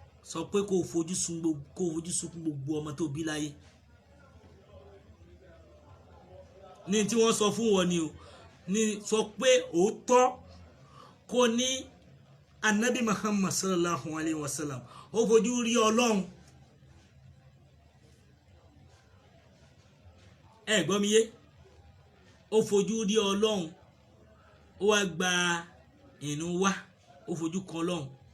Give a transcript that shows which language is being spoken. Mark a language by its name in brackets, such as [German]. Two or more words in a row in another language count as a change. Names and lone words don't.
[Yoruba] Sọ pé kó o fojú sun gbogbo, kó o fojú sunkún gbogbo ọmọ tó bí láyé. Ní tí wọ́n sọ fún wọn ni o. Ní sọ pé òótọ́ kó ní Ànábì Muhammad [Arabic] صلى الله عليه وسلم, [Yoruba] ó fojú rí Ọlọ́run. Ẹ gbọ́ mi yé? Ó fojú rí Ọlọ́run. Ó wá gba ìrun wá. Ó fojú kan Ọlọ́run.